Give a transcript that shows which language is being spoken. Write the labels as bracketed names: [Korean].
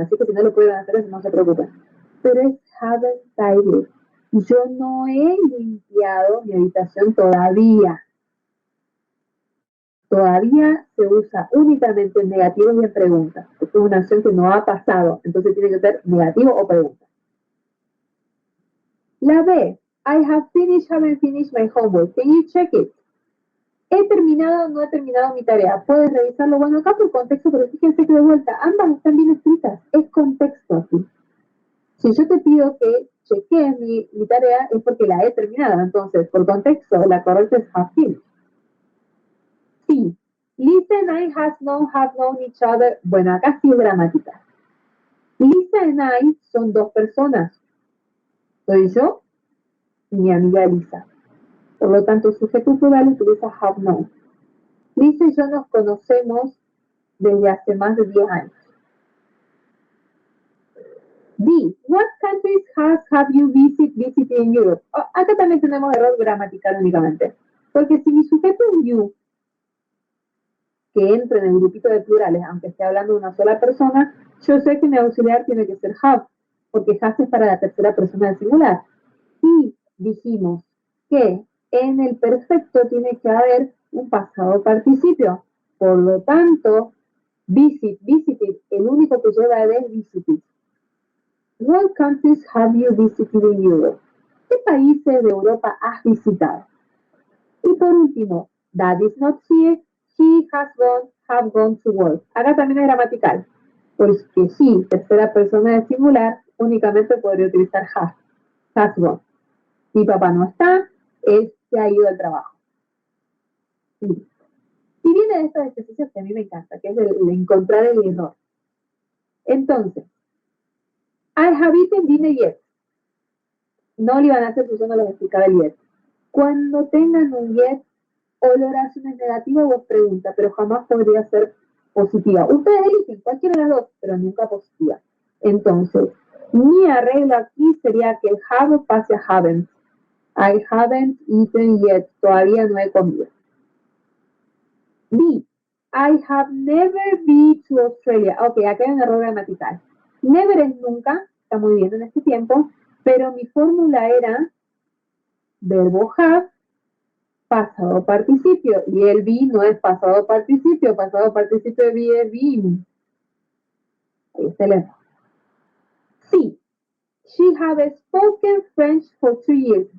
[Spanish] Así que si no lo pueden hacer, no se preocupen. Pero es [English] haven't tidied. [Spanish] Yo no he limpiado mi habitación todavía. Todavía se usa únicamente en negativos y en preguntas. Esto es una acción que no ha pasado. Entonces tiene que ser negativo o pregunta. La B. [English] I have finished, haven't finished my homework. Can you check it? [Spanish] ¿He terminado o no he terminado mi tarea? ¿Puedes revisarlo? Bueno, acá por contexto, pero fíjense que de vuelta, ambas están bien escritas. Es contexto aquí. Si yo te pido que chequees mi tarea, es porque la he terminado. Entonces, por contexto, la correcta es [English] have finished. [Spanish] Sí. [English] Lisa and I have known each other. [Spanish] Bueno, acá sí es gramática. [English] Lisa and I [Spanish] son dos personas. Soy yo y mi amiga Lisa. Por lo tanto, el sujeto plural utiliza [English] have known. [Spanish] Lisa y yo nos conocemos desde hace más de 10 años. B. [English] What countries have you visited in Europe? [Spanish] Oh, acá también tenemos error gramatical únicamente. Porque si mi sujeto es you, que entra en el grupito de plurales, aunque esté hablando de una sola persona, yo sé que mi auxiliar tiene que ser have, porque have es para la tercera persona del singular. Y dijimos que en el perfecto tiene que haber un pasado participio. Por lo tanto, visited, el único que lleva es visited. [English] What countries have you visited in Europe? [Spanish] ¿Qué países de Europa has visitado? Y por último, [English] that is not here, he have gone to work. [Spanish] Acá también es gramatical, porque he, tercera persona del singular, únicamente podría utilizar [English] has gone. [Spanish] Mi papá no está, él se ha ido al trabajo. Y viene de estos ejercicios que a mí me encanta, que es el encontrar el error. [English] Entonces, I have eaten dinner yet. [Spanish] No le iban a hacer si yo no les explicaba el yet. Cuando tengan un yet, o la oración es negativa o es pregunta, pero jamás podría ser positiva. Ustedes eligen cualquiera de las dos, pero nunca positiva. Entonces, mi arreglo aquí sería que el have pase a haven't. [English] I haven't eaten yet. [Spanish] Todavía no he comido. B. [English] I have never been to Australia. [Spanish] Ok, acá hay un error gramatical. Never es nunca, está muy bien en este tiempo, pero mi fórmula era verbo have, pasado participio, y el be no es pasado participio de be es been. Ahí está el error. [English] Sí, she have spoken French for 2 years.